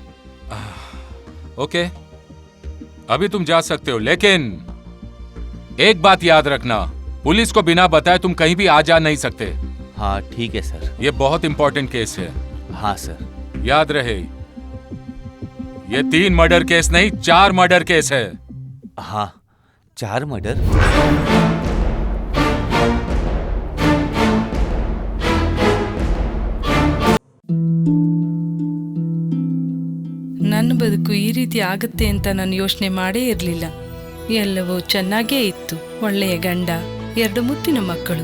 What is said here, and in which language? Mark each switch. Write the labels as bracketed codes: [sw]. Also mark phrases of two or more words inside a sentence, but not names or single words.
[hi] ओके, अभी तुम जा सकते हो, लेकिन एक बात याद रखना, पुलिस को बिना बताए तुम कहीं भी आ जा नहीं सकते। हाँ ठीक है सर। ये बहुत [en] important case [hi] है। हाँ सर। याद रहे, ये 3 [en] murder case [hi] नहीं, 4 [en] murder case [hi] है। हाँ, 4 मर्डर। [kn] ನನ್ನ ಬದುಕು ಈ ರೀತಿ ಆಗುತ್ತೆ ಅಂತ ನಾನು ಯೋಚನೆ ಮಾಡೇ ಇರಲಿಲ್ಲ. ಎಲ್ಲವೂ ಚೆನ್ನಾಗೇ ಇತ್ತು. ಒಳ್ಳೆಯ ಗಂಡ, 2 ಮುತ್ತಿನ ಮಕ್ಕಳು.